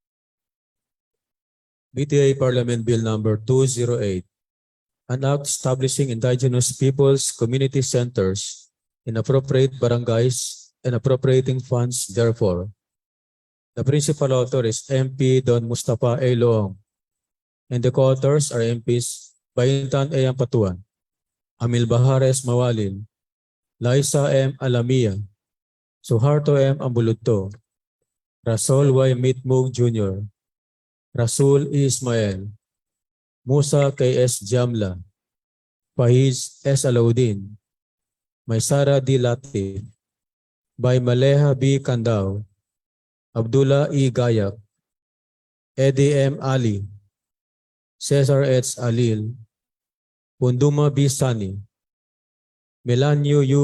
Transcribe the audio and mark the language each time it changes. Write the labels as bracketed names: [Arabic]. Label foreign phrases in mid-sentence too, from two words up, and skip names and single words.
[English] BTA Parliament Bill number 208, an act establishing indigenous peoples community centers in appropriate barangays and appropriating funds therefore. The principal author is MP Don Mustafa A. Loong, and the co-authors are MPs Bayintan A. Ampatuan, Amil Bahar S. Mawalil, Liza M. Alamia, Suharto M. Ambuludto, Rasul Y. Mitmug Jr., Rasul E. Ismail, Musa K. S. Jamla, Faiz S. Alauddin, Maysara D. Latif, by Maleha B. Kandao, Abdullah E. Gayak, Eddie M. Ali, Cesar H. Alil, Punduma B. Sani, Melanio U.